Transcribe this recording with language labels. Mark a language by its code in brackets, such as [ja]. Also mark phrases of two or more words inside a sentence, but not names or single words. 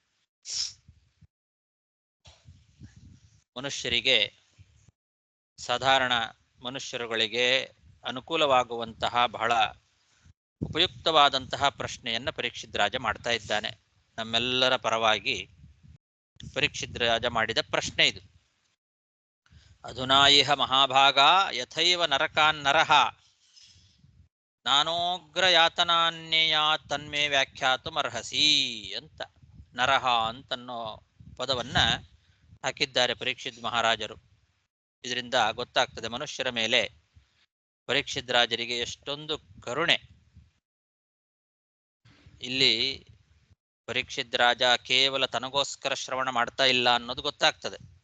[kn] ಮನುಷ್ಯರಿಗೆ, ಸಾಧಾರಣ ಮನುಷ್ಯರುಗಳಿಗೆ ಅನುಕೂಲವಾಗುವಂತಹ ಬಹಳ ಉಪಯುಕ್ತವಾದಂತಹ ಪ್ರಶ್ನೆಯನ್ನ ಪರೀಕ್ಷಿತ್ ರಾಜ ಮಾಡ್ತಾ ಇದ್ದಾನೆ. ನಮ್ಮೆಲ್ಲರ ಪರವಾಗಿ ಪರೀಕ್ಷಿತ್ ರಾಜ ಮಾಡಿದ ಪ್ರಶ್ನೆ ಇದು. [sa] ಅಧುನಾ ಇಹ ಮಹಾಭಾಗ ಯಥೈವ ನರಕಾನ್ ನರಃ ನಾನೋಗ್ರ ಯಾತನಾನ್ಯಯ ತನ್ಮೇ ವ್ಯಾಖ್ಯಾತುಮರ್ಹಸಿ [kn] ಅಂತ ನರಹ ಅಂತನ್ನೋ ಪದವನ್ನ ಹಾಕಿದ್ದಾರೆ ಪರೀಕ್ಷಿತ್ ಮಹಾರಾಜರು. ಇದರಿಂದ ಗೊತ್ತಾಗ್ತದೆ ಮನುಷ್ಯರ ಮೇಲೆ ಪರೀಕ್ಷಿತ್ ರಾಜರಿಗೆ ಎಷ್ಟೊಂದು ಕರುಣೆ. ಇಲ್ಲಿ ಪರೀಕ್ಷಿತ್ ರಾಜ ಕೇವಲ ತನಗೋಸ್ಕರ ಶ್ರವಣ ಮಾಡ್ತಾ ಇಲ್ಲ ಅನ್ನೋದು ಗೊತ್ತಾಗ್ತದೆ.